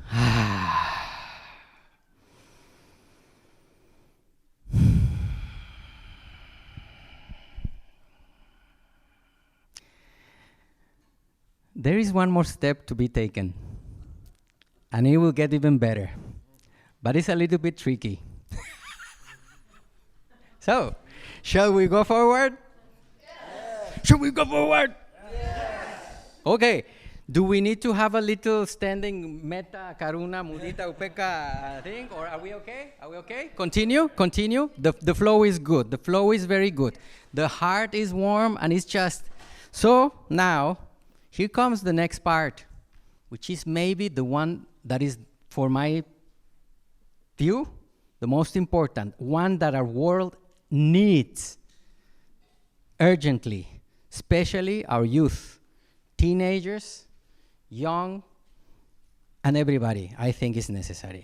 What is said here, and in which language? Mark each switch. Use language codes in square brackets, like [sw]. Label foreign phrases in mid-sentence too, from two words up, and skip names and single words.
[en] There is one more step to be taken, and it will get even better, but it's a little bit tricky. So, shall we go forward? Yes. Shall we go forward? Yes. Okay. Do we need to have a little standing [pi] metta, karuna, mudita, upeka [en] thing, or are we okay? Are we okay? Continue. The flow is good. The flow is very good. The heart is warm, and it's just... So, now... Here comes the next part, which is maybe the one that is, for my view, the most important, one that our world needs urgently, especially our youth, teenagers, young, and everybody, I think is necessary.